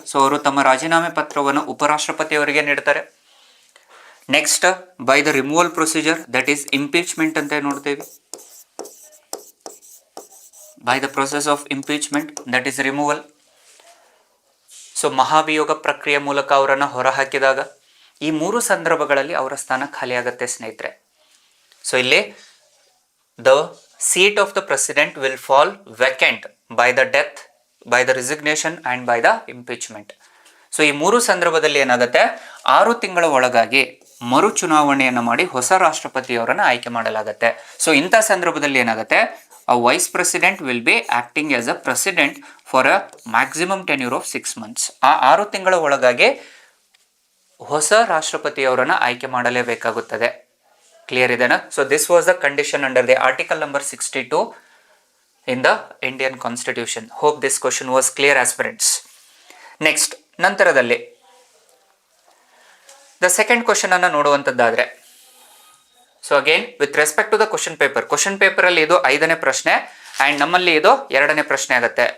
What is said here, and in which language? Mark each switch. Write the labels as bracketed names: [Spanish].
[Kannada] So ಅವರು ತಮ್ಮ ರಾಜೀನಾಮೆ ಪತ್ರವನ್ನು ಉಪರಾಷ್ಟ್ರಪತಿಯವರಿಗೆ ನೀಡ್ತಾರೆ. [English] next by the removal procedure, that is impeachment [Kannada] ಅಂತ ನೋಡ್ತೇವೆ. [English] By the process of impeachment, that is removal. [Kannada] So ಮಹಾಭಿಯೋಗ ಪ್ರಕ್ರಿಯೆ ಮೂಲಕ ಅವರನ್ನು ಹೊರಹಾಕಿದಾಗ. ಈ 3 ಸಂದರ್ಭಗಳಲ್ಲಿ ಅವರ ಸ್ಥಾನ ಖಾಲಿಯಾಗತ್ತೆ ಸ್ನೇಹಿತರೆ. [English] So ಇಲ್ಲಿ the seat of the president will fall vacant by the death, by the resignation and by the impeachment. [Kannada] So ಈ 3 ಸಂದರ್ಭದಲ್ಲಿ ಏನಾಗುತ್ತೆ, 6 ತಿಂಗಳ ಒಳಗಾಗಿ ಮರು ಚುನಾವಣೆಯನ್ನು ಮಾಡಿ ಹೊಸ ರಾಷ್ಟ್ರಪತಿಯವರನ್ನು ಆಯ್ಕೆ ಮಾಡಲಾಗುತ್ತೆ. ಸೊ ಇಂಥ ಸಂದರ್ಭದಲ್ಲಿ ಏನಾಗುತ್ತೆ, [English] a vice president will be acting as a president for a maximum tenure of 6 months. [Kannada] ಆ 6 ತಿಂಗಳ ಒಳಗಾಗಿ ಹೊಸ ರಾಷ್ಟ್ರಪತಿಯವರನ್ನು ಆಯ್ಕೆ ಮಾಡಲೇಬೇಕಾಗುತ್ತದೆ. ಕ್ಲಿಯರ್ ಇದೆನಾ? [English] So this was the condition under the article number 62 in the Indian constitution. Hope this question was clear aspirants. Next ನಂತರದಲ್ಲಿ the second question ಅನ್ನು ನೋಡುವಂಥದ್ದಾದರೆ, so again with respect to the question paper [Kannada] ಅಲ್ಲಿ ಇದು 5ನೇ ಪ್ರಶ್ನೆ [English] and [Kannada] ನಮ್ಮಲ್ಲಿ ಇದು 2ನೇ ಪ್ರಶ್ನೆ ಆಗುತ್ತೆ.